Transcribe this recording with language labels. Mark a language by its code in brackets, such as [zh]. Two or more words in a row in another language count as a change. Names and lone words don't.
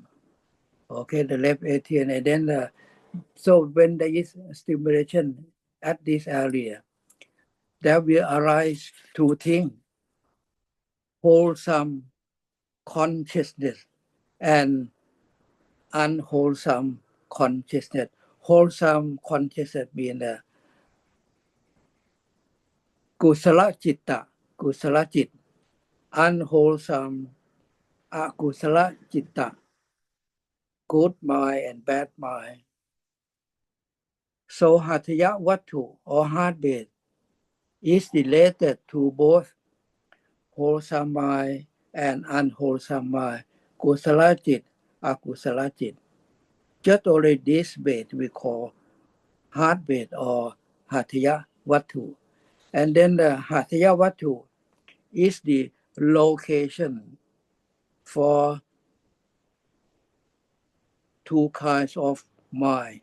[en] Okay, the left atrium, and then so when there is stimulation at this area, there will arise two things: wholesome consciousness and unwholesome consciousness. Wholesome consciousness means [pi] kusala citta, kusala cit. Unwholesome akusala citta, [en] good mind and bad mind. So [pi] Hatha Vatu [en] or heart base is related to both wholesome mind and unwholesome mind, [pi] kusala cit, akusala cit. [en] Just only this base we call heart base or [pi] Hatha Vatu. [en] And then the [pi] Hatha Vatu [en] is the location for two kinds of mind.